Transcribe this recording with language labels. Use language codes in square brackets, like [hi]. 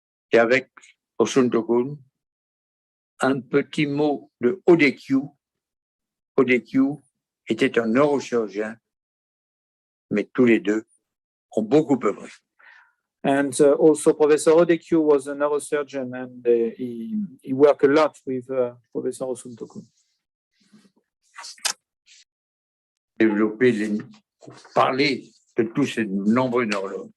[fr] Et avec Osuntokun, un petit mot de ODQ. ODQ était un neurochirurgien, mais tous les deux ont beaucoup œuvré. [en] And also Professor Odekiu was a neurosurgeon, and he worked a lot with Professor Osuntokun. [fr] Parler de tous ces nombreux neurologues.